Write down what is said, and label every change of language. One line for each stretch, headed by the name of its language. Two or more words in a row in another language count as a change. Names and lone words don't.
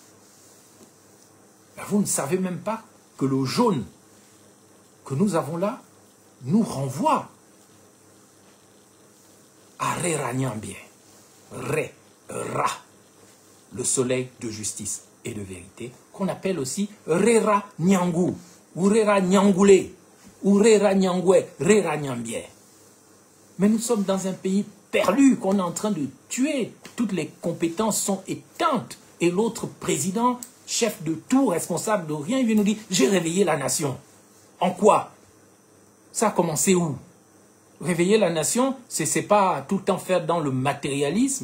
French: Vous ne savez même pas que le jaune que nous avons là nous renvoie à Rera Nyambie, Ra, le soleil de justice et de vérité, qu'on appelle aussi Rera Nyangu, ou Rera Nyangoulé, ou Rera Nyangwe, Rera Nyambie. Mais nous sommes dans un pays perdu qu'on est en train de tuer. Toutes les compétences sont éteintes. Et l'autre président, chef de tout, responsable de rien, il vient nous dire, j'ai réveillé la nation. En quoi? Ça a commencé où? Réveiller la nation, c'est pas tout le temps faire dans le matérialisme.